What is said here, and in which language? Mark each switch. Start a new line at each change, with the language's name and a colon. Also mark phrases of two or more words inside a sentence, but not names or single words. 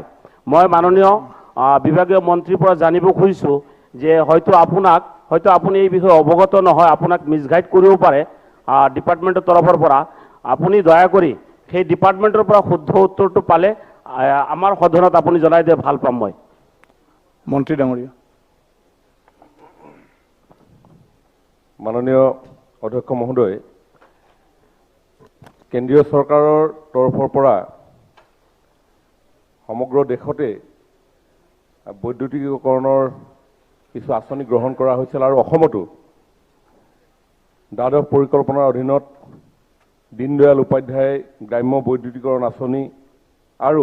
Assamese: মই মাননীয় বিভাগীয় মন্ত্ৰীৰ পৰা জানিব খুজিছোঁ যে হয়তো আপুনি এই বিষয়ে অৱগত নহয়, আপোনাক মিছগাইড কৰিব পাৰে ডিপাৰ্টমেণ্টৰ তৰফৰ পৰা। আপুনি দয়া কৰি সেই ডিপাৰ্টমেণ্টৰ পৰা শুদ্ধ উত্তৰটো পালে আমাৰ সদনত আপুনি জনাই দিয়ে ভাল পাম। মই
Hindi: मंत्री डांगरिया। माननीय अध्यक्ष महोदय,
Assamese: কেন্দ্ৰীয় চৰকাৰৰ তৰফৰ পৰা সমগ্ৰ দেশতে বৈদ্যুতিকীকৰণৰ কিছু আঁচনি গ্ৰহণ কৰা হৈছিল আৰু অসমতো দ্বাদশ পৰিকল্পনাৰ অধীনত দীনদয়াল উপাধ্যায় গ্ৰাম্য বৈদ্যুতিকৰণ আঁচনি আৰু